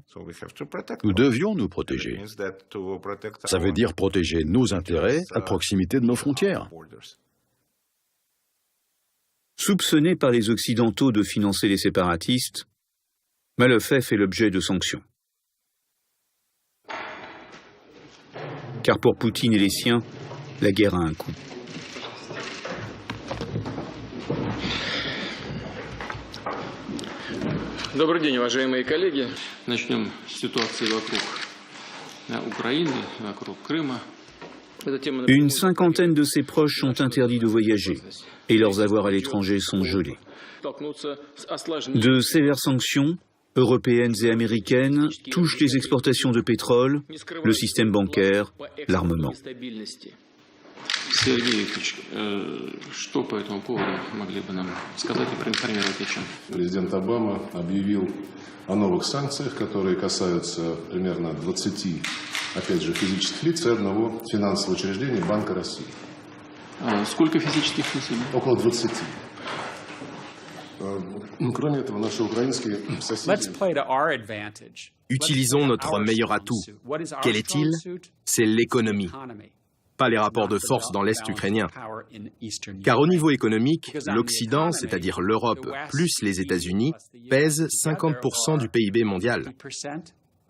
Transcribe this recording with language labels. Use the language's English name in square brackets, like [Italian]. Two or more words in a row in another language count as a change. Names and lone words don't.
[French] Nous devions nous protéger. Ça veut dire protéger nos intérêts à proximité de nos frontières. Soupçonné par les Occidentaux de financer les séparatistes, Malofev est l'objet de sanctions. Car pour Poutine et les siens, la guerre a un coût. [Russian] Добрый день, уважаемые коллеги. Начнем с ситуации вокруг Украины, вокруг Крыма. [French] Une cinquantaine de ses proches sont interdits de voyager et leurs avoirs à l'étranger sont gelés. De sévères sanctions, européennes et américaines, touchent les exportations de pétrole, le système bancaire, l'armement. [Russian] Сергей Викторович, что по этому поводу могли бы нам сказать и проинформировать о чем? Президент Обама объявил о новых санкциях, которые касаются примерно 20, опять же, физических лиц и одного финансового учреждения Банка России. Сколько физических лиц? Около 20. Кроме этого, наши украинские соседи... [French] Utilisons notre meilleur atout. Quel est-il? C'est l'économie. Pas les rapports de force dans l'Est ukrainien. Car au niveau économique, l'Occident, c'est-à-dire l'Europe plus les États-Unis, pèse 50% du PIB mondial.